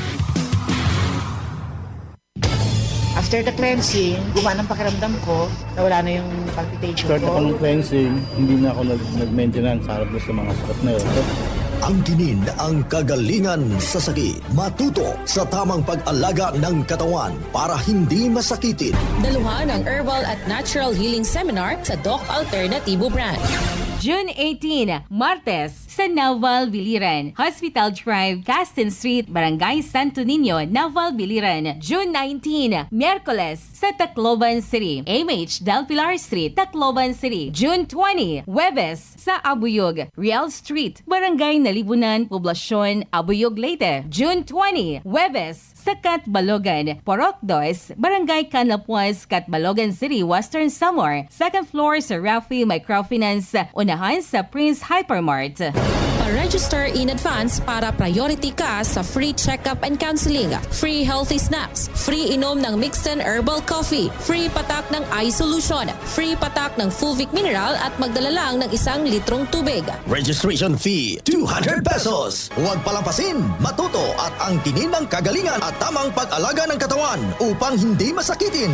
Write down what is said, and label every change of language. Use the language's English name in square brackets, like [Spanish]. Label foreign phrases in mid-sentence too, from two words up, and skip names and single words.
[English] After the cleansing, [Filipino] gumana ang pakiramdam ko, nawala na yung palpitation Start ako ng cleansing, hindi na ako nag-maintenance harap sa mga sakit na yun. Angkinin ang kagalingan sa sakit. Matuto sa tamang pag-alaga ng katawan para hindi masakitin. Daluhan ang Herbal at Natural Healing Seminar sa Doc Alternatibo Branch. June 18, Martes, sa Naval, Biliran. Hospital Drive, Caston Street, Barangay Santo Niño, Naval, Biliran. June 19, Miyerkules, sa Tacloban City. MH Del Pilar Street, Tacloban City. June 20, Huwebes, sa Abuyog, Real Street, Barangay Nalibunan, Poblasyon, Abuyog, Leyte. June 20, Huwebes, sa Catbalogan, Porok 2, Barangay Canlapuas, Catbalogan City, Western Samar. [English] Second floor [Filipino] sa Rafi Microfinance, unahan sa Prince Hypermart. Magpa-register [English] in advance [Filipino] para priority ka sa [English] free check-up and counseling, free healthy snacks, [Filipino] free inom ng [English] mixed and herbal coffee, [Filipino] free patak ng [English] eye solution, [Filipino] free patak ng Fulvic Mineral at magdala lang ng 1 litrong tubig. [English] Registration fee, [Filipino] 200 pesos. Huwag palampasin, matuto at angkinin ng kagalingan at tamang pag-alaga ng katawan upang hindi masakitin.